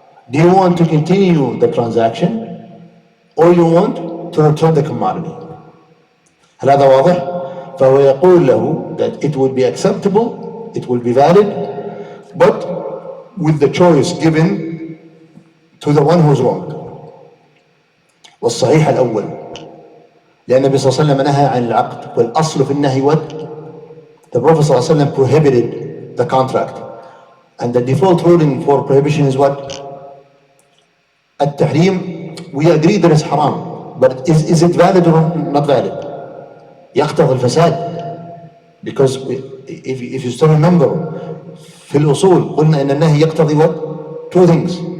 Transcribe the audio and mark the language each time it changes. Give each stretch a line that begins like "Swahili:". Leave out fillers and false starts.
English: Do you want to continue the transaction or you want to return the commodity?
Arabic: هل هذا واضح؟ فهو يقول له
English: that it will be acceptable, it will be valid, but with the choice given to the one who's wrong.
Arabic: والصحيح الأول لأن النبي صلى الله عليه وسلم نهى عن العقد والأصل في النهي what?
English: The Prophet صلى الله عليه وسلم prohibited the contract, and the default ruling for prohibition is what?
Arabic: التحريم.
English: We agree that it's haram, but is it valid or not valid?
Arabic: يقتضي الفساد.
English: Because if you still remember
Arabic: في الأصول قلنا إن النهي يقتضي
English: what? Two things.